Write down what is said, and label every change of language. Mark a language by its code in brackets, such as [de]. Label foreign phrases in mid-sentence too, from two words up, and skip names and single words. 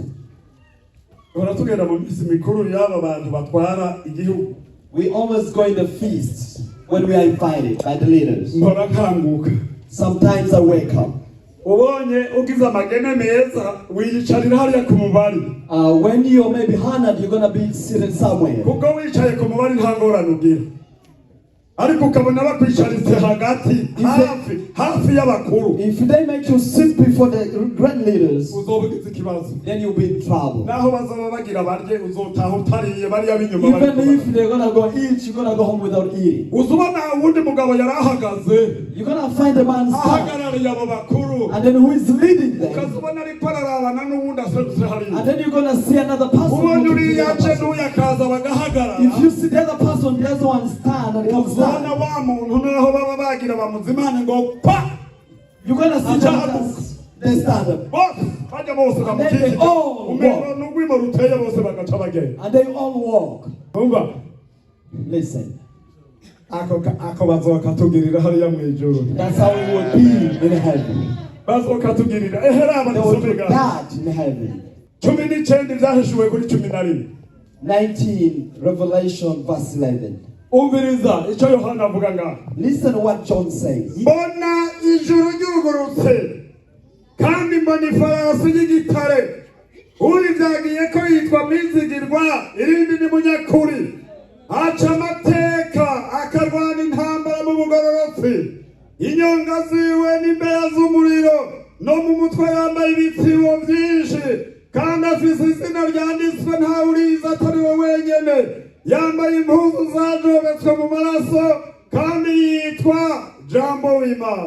[rn] Uhora tugenda mu minsi mikuru y'aba bantu batwara igihugu. [en] we always go in the feasts when we are invited by the leaders. [rn] Mpora nkanguka. [en] Sometimes I wake up. [rn] Ubonye ugize amagene meza wiyicarira hariya ku mubari. [en] When you're maybe honored, you're gonna be seated somewhere. [rn] Kuko wicaye ku mubari nta ngorane ugira. Ariko ukabona bakwicaritse hagati hafi y'abakuru. [en] If they make you sit before the great leaders, [rn] Uzoba ugize ikibazo. [en] then you'll be in trouble. [rn] Naho bazaba bagira barye uzotaha utariye bariya b'inyuma bari [en] Even if they're gonna go eat, you're gonna go home without eating. [rn] uzubona wundi mugabo yari ahagaze [en] You're gonna find a man stand, [rn] ahagarariye abo bakuru. [en] and then who is leading them? [rn] Ukazubona ariko ararabana n'uwundi aserutse hariya. [en] And then you're gonna see another person. [rn] Ubonye [en] looking to the [rn] uriya [en] other [rn] aje [en] person. [rn] n'uyu akaza bagahagarara. [en] If you see the other person, the other one stand and comes [rn] Uzubona [en] down, [rn] wa muntu naho baba bagira bamuzimane ngo pa [en] you're gonna see them as they stand up. [rn] bose bajya bose [en] And then they [rn] bamukikije. [en] all [rn] Umenya n'ugwimo ruteye bose bagaca bagenda. [en] And they all walk. [rn] Umva [en] Listen, [rn] ako bazoba katugirira hariya mu ijuru. [en] that's how it will be in heaven. [rn] bazokatugirira [en] they will do [rn] dusomega [en] that in heaven. [rn] 19 byahishuwe kuri 11 [en] 19 Revelation verse 11. [rn] umviriza icyo Yohana avuga ngaho. [en] Listen to what John says. [rn] Mbona ijuru ryugurutse kandi mbona ifarasi y'igitare, uri byagiye ko yitwa Mwizigirwa, irindi ni Munyakuri, aca amateka akarwana intambara mu bugororotsi, inyonga ziwe n'imbeya z'umuriro, no mu mutwe yambaye ibitsibo byinshi, kandi afise izina ryanditswe ntawe urizi atari we wenyene, yambaye impuzu zajobetswe mu maraso, kandi yitwa Jambo w'Imana.